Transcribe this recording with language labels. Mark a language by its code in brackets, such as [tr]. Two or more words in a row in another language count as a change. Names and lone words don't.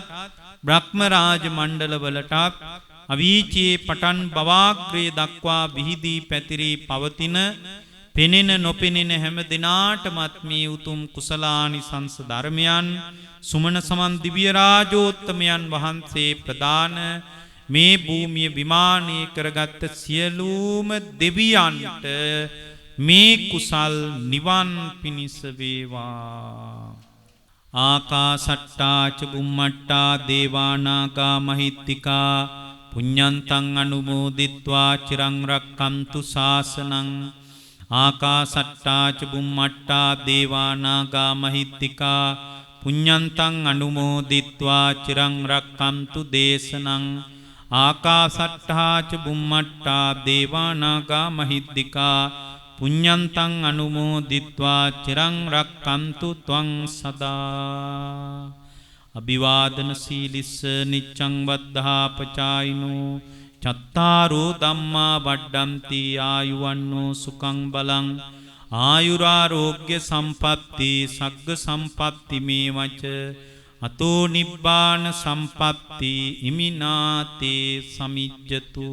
[si] බ්‍රහ්ම රාජ මණ්ඩල වලටත් අවීචයේ පටන් බවාග්‍රේ දක්වා විහිදී පැතිරී පවතින පෙනෙන නොපෙනෙන හැම දිනාටමත් මේ උතුම් කුසලානිසංස ධර්මයන් සුමන සමන් දිව්‍ය රාජෝත්තමයන් වහන්සේ ප්‍රදාන මේ භූමිය විමානය කරගත් සියලුම දෙවියන්ට මේ කුසල් නිවන් පිණිස වේවා. [pi] ආකාසට්ටා ච බුම්මට්ටා දේවානාගා මහිත්‍තිකා පුඤ්ඤන්තං අනුමෝදිත්වා චිරං රක්ඛන්තු ශාසනං. ආකාසට්ටා ච බුම්මට්ටා දේවානාගා මහිත්‍තිකා පුඤ්ඤන්තං අනුමෝදිත්වා චිරං රක්ඛන්තු දේශනං. ආකාසට්ටා ච බුම්මට්ටා දේවානාගා මහිත්‍තිකා පුඤ්ඤන්තං අනුමෝදිත්වා චිරං රක්ඛන්තු ත්වං සදා. අභිවාදන සීලිස්ස නිච්ඡං වද්ධාපචායිනෝ චත්තාරෝ ධම්මා වඩ්ඩಂತಿ ආයුවන්නෝ සුඛං බලං ආයුරාෝග්‍ය සම්පatti සග්ග සම්පatti මේවච අතෝ නිබ්බාන සම්පatti ඉමිනාතේ සමිජ්ජතු.